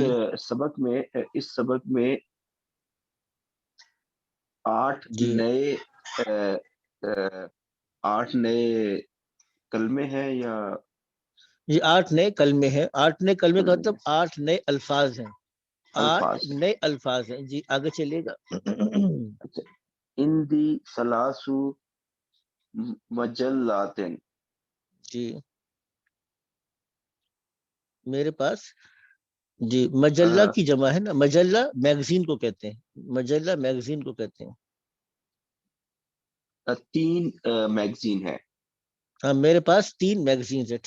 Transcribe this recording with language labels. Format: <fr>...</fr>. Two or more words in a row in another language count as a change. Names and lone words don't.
<ur>سبق میں 8 جی نئے 8 نئے کلمے ہیں یا جی 8 نئے کلمے ہیں. 8 نئے کلمے کا کلمے مطلب ہیں 8 نئے الفاظ ہیں. 8 الفاظ. نئے الفاظ ہیں. جی آگے چلیے گا.</ur> <ar>اچھا اندی سلاسو مجلات.</ar> <ur>جی میرے پاس جی مجلہ کی جمع ہے نا، مجلہ میگزین کو کہتے ہیں، مجلہ میگزین کو کہتے ہیں. 3 میگزین ہے. ہاں میرے پاس 3 میگزینز ہیں.</ur>